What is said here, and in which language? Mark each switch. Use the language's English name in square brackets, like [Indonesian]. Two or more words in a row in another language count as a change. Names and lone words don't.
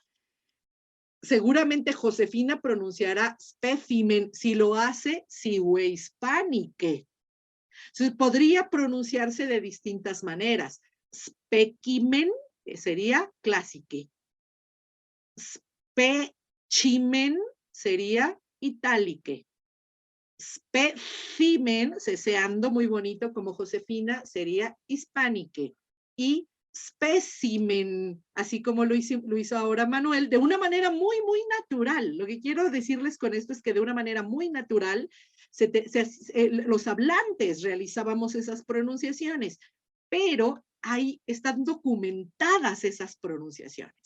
[Spanish] Seguramente Josefina pronunciará specimen, si lo hace, sigue hispanique. Entonces, podría pronunciarse de distintas maneras. Specimen sería clásique. Specimen sería itálique. Specimen, ceseando muy bonito como Josefina, sería hispanique. Y specimen, así como lo hizo ahora Manuel, de una manera muy, muy natural. Lo que quiero decirles con esto es que de una manera muy natural, los hablantes realizábamos esas pronunciaciones, pero ahí están documentadas esas pronunciaciones.